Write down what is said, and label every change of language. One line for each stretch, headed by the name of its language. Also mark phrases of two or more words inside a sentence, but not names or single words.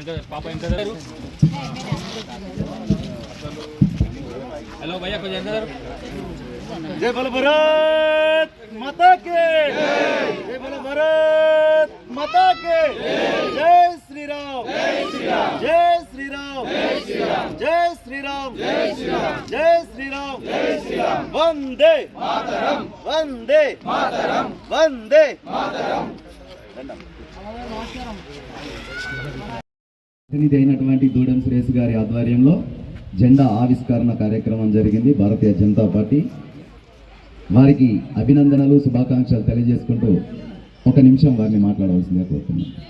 Hindi: हेलो भैया कुछ अंदर जय बोलो भारत माता के जय बोलो भारत माता के जय श्री राम जय श्री राम जय श्री राम जय श्री राम जय श्री राम जय श्री राम जय श्री राम वंदे मातरम वंदे मातरम वंदे मातरम
Telugu: అయినటువంటి దూడెం సురేష్ గారి ఆధ్వర్యంలో జెండా ఆవిష్కరణ కార్యక్రమం జరిగింది. భారతీయ జనతా పార్టీ వారికి అభినందనలు శుభాకాంక్షలు తెలియజేసుకుంటూ ఒక నిమిషం వారిని మాట్లాడవలసిందిగా కోరుతున్నాను.